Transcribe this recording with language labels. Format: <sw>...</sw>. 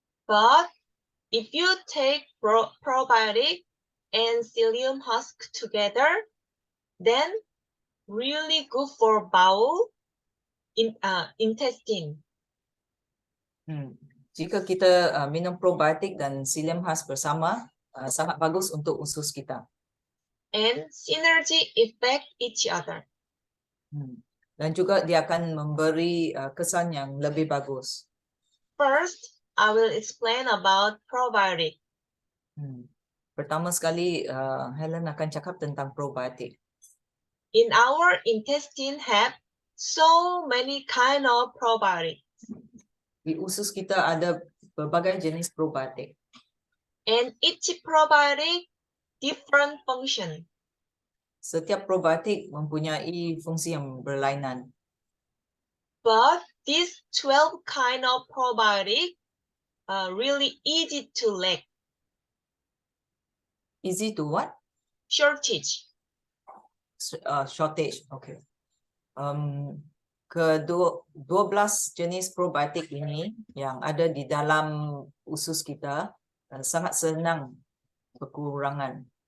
<en>But if you take probiotic and psyllium husk together, then really good for bowel, intestine.</en> <ms>Jika kita minum probiotik dan psyllium husk bersama, sangat bagus untuk usus kita.</ms> <en>And synergy effect each other.</en> <ms>Dan juga dia akan memberi kesan yang lebih bagus.</ms> <en>First, I will explain about probiotic.</en> <ms>Pertama sekali, Helen akan cakap tentang probiotik.</ms> <en>In our intestine have so many kind of probiotic.</en> <ms>Di usus kita ada berbagai jenis probiotik.</ms> <en>And each probiotic different function.</en> <ms>Setiap probiotik mempunyai fungsi yang berlainan.</ms> <en>But these 12 kind of probiotic are really easy to lack. Easy to what? Shortage. Shortage, okay.</en> <ms>Ke-12 jenis probiotik ini yang ada di dalam usus kita sangat senang kekurangan.</ms>